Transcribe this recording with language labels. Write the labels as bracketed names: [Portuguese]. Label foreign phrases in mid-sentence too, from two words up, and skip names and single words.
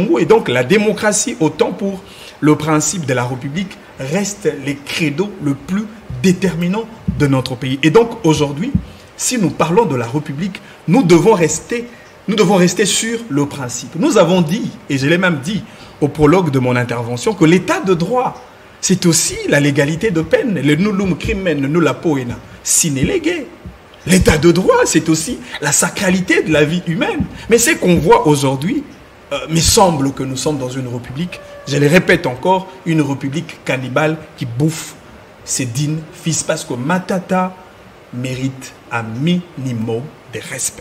[French] Et donc la démocratie, autant pour le principe de la République, reste le credo le plus déterminant de notre pays. Et donc aujourd'hui, si nous parlons de la République, nous devons rester sur le principe. Nous avons dit, et je l'ai même dit au prologue de mon intervention, que l'état de droit, c'est aussi la légalité de peine. [Latin] Le nullum crimen nulla poena sine lege. [French] L'état de droit, c'est aussi la sacralité de la vie humaine. Mais c'est qu'on voit aujourd'hui, mais semble que nous sommes dans une république, je le répète encore, une république cannibale qui bouffe ses dignes fils, parce que Matata mérite un minimum de respect.